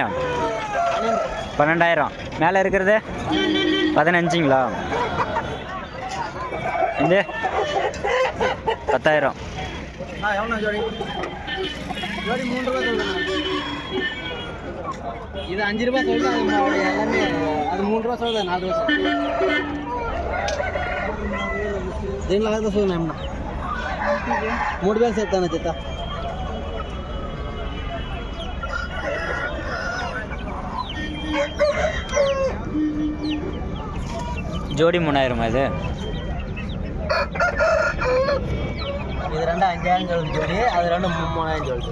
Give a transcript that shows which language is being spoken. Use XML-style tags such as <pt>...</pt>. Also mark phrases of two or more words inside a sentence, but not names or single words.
<ta>12,000. மேலே இருக்கிறது 15ங்களா? இது 10,000. जोड़ी 3 ரூபாய் சொல்லுங்க. இது 5 ரூபாய் சொல்லுது, அது எல்லாமே அது 3 ரூபா சொல்லுது, 4 ரூபா சொல்லுது.</ta> <te>దీనిలో అయితే చూడండి అమ్మ 3000 చెప్తాను చెత్త.</te> <ta>ஜோடி 3000 இது. இது ரெண்டு 5000 சொல்லுது ஜோடி, அது ரெண்டு 3000 சொல்லுது.</ta>